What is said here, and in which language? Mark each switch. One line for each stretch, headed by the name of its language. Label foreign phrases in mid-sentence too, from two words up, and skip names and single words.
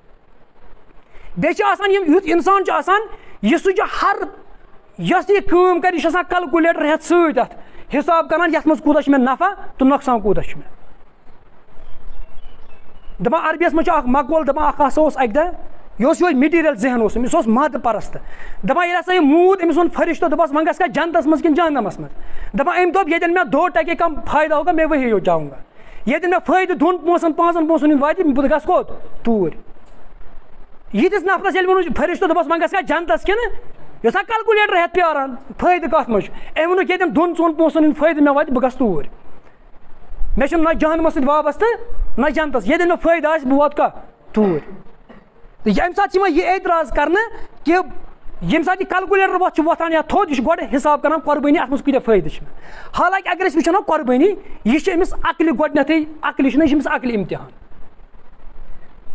Kashmiri: بیٚیہِ چھِ آسان یُتھ انسان چھُ آسان یہِ سُہ چھُ ہر یۄس یہِ کٲم کرِ یہِ چھُ آسان کلکولیٹر ہٮ۪تھ سۭتۍ اتھ حساب کران یتھ منٛز کوٗتاہ چھُ مےٚ نفع تہٕ نۄقصان کوٗتاہ چھُ مےٚ دپان عربیس منٛز چھُ اکھ مقول دپان اکھ ہسا اوس اکہِ دۄہ یہِ اوس یِہوے میٹیٖریل ذہن اوس أمِس اوس مادٕ پرست دپان ییٚلہِ ہسا یہِ موٗد أمِس ووٚن فرشتو دوٚپس وۄنۍ گژھکھا جنتس منٛز کِنہٕ جہنمس منٛز دپان أمۍ دوٚپ ییٚتٮ۪ن مےٚ 2 ٹکے کم فٲیدٕ
Urdu: ہوگا میں وہی جاؤں گا
Kashmiri: ییٚتٮ۪ن مےٚ فٲیدٕ 2 پونٛسن 5 پونٛسن ہُنٛد واتہِ بہٕ گژھٕ کوٚت توٗرۍ ییٖتِس نفرس ییٚلہِ ووٚنُس فرشتو دوٚپس وۄنۍ گژھکھا جنتس کِنہٕ یہِ اوسا کلکولیٹر ہٮ۪تھ پیاران فٲیدٕ کتھ منٛز چھُ أمۍ ووٚنُکھ ییٚتٮ۪ن 2-4 پونٛسن ہُنٛد فٲیدٕ مےٚ واتہِ بہٕ گژھٕ توٗرۍ مےٚ چھُنہٕ نہ جہنمس سۭتۍ وابستہٕ نہ جنتس ییٚتٮ۪ن مےٚ فٲیدٕ آسہِ بہٕ واتہٕ کتھ توٗرۍ تہٕ ییٚمہِ ساتہٕ چھِ یِوان یہِ اعتراض کرنہٕ کہِ ییٚمہِ ساتہٕ یہِ کلکولیٹر چھُ وۄتھان یا تھوٚد یہِ چھُ گۄڈٕ حساب کران قربٲنی اتھ منٛز کۭتیاہ فٲیدٕ چھِ مےٚ حالانکہ اگر أسۍ وٕچھو نا قربٲنی یہِ چھِ أمِس عقلہِ گۄڈنٮ۪تھٕے عقلہِ چھُنہ یہِ چھِ أمِس عقلہِ امتحان